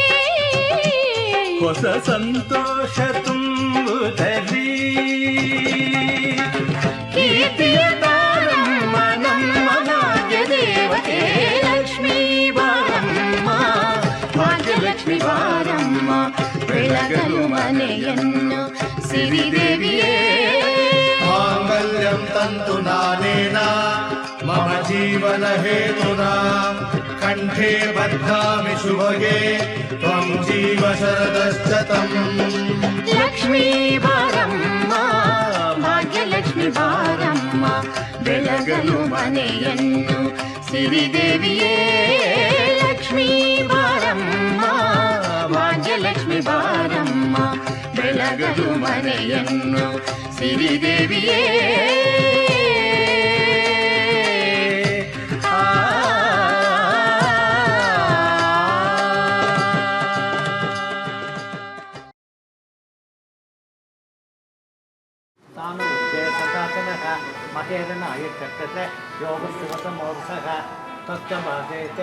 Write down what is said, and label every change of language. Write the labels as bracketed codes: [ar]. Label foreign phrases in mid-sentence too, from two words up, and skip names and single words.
[kn] ಹೊಸ ಸಂತೋಷ ತುಂಬುತ್ತಲೀ ಕೀರ್ತಿಯ ತಾರಮ್ಮ ನಮ್ಮ ಭಾಗ್ಯ ದೇವತೆ ಲಕ್ಷ್ಮೀ ಬಾರಮ್ಮ ಭಾಗ್ಯಲಕ್ಷ್ಮಿ ಬಾರಮ್ಮ ಬೆಳಗಲು ಮನೆಯನ್ನು ಸಿರಿದೇವಿಯೇ [sa] माङ्गल्यं तन्तु नानेन मम जीवन हेतुना कण्ठे बध्नामि शुभगे त्वं जीव शरदश्शतम् [kn] ಲಕ್ಷ್ಮೀ ಬಾರಮ್ಮ ಭಾಗ್ಯಲಕ್ಷ್ಮಿ ಬಾರಮ್ಮ ಬೆಳಗಲು ಮನೆಯನ್ನು ಸಿರಿದೇವಿಯೇ ಲಕ್ಷ್ಮೀ ಬಾರಮ್ಮ ಭಾಗ್ಯಲಕ್ಷ್ಮಿ ಬಾರಮ್ಮ ಬೆಳಗಲು ಮನೆಯನ್ನು ಸಿರಿದೇವಿಯೇ तानु सकासनः महेरन आयच्छते योगशिवतमोत्सः तत्तमासेते